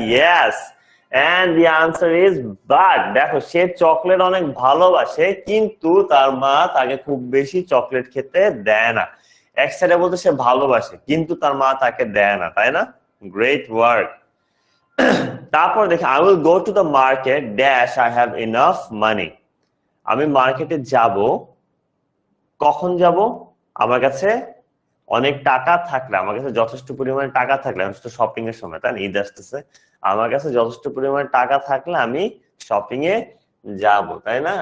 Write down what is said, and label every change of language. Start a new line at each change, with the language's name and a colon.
English: Yes, and the answer is but।
Bangla: দেখো সে chocolate অনেক ভালোবাসে, কিন্তু তার মা তাকে খুব বেশি চকলেট খেতে দেয় না। এক সাইডে বলতে সে ভালোবাসে, কিন্তু তার মা তাকে দেয় না, তাই না? Great work. তারপর দেখি
English: I will go to the market dash I have enough money।
Bangla: আমি মার্কেটে যাব, কখন যাব? আমার কাছে অনেক টাকা থাকলে, আমার কাছে যথেষ্ট পরিমাণে টাকা থাকলে, শপিং এর সময়, তাই না? ঈদ আসতেছে, আমার কাছে যথেষ্ট পরিমাণে টাকা থাকলে আমি শপিং এ যাব, তাই না?